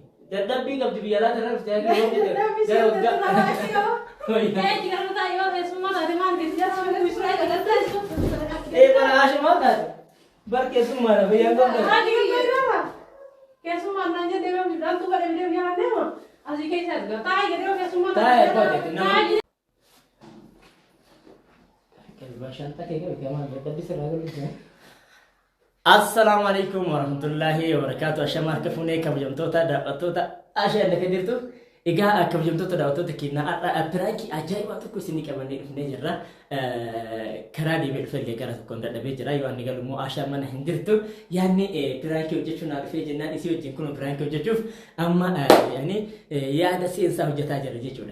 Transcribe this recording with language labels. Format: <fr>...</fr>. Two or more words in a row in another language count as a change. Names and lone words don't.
<om>dadhabbii qabdi biyya laata irraa dhuftee akka yoo jedhe kana ashamaa taate bar keessummaadha biyyaan qabda keessummaan naan jedhee beeku dhaltuu godhe bidee biyyaa deema asii keessa arga taa'ee jedhee keessummaan</om> <ar>taa'ee السلام عليكم ورحمة الله وبركاته.</ar> <om>Ashama kafune kabajamtoota daawwattoota ashee akka jirtu egaa kabajamtoota daawwattoota keenya piraanki ajaa'iba tokko isinii qabannee dhufnee jirra. Karaa deemee dhufee gara tokkoon dadhabee jira yoo inni galu immoo ashaa mana hin jirtu yaanni piraanki hojjechuun naa dhufee jennaan isii wajjin kun piraanki hojjechuuf amma yaani yaada seensaa hojjetaa jira jechuudha.</om>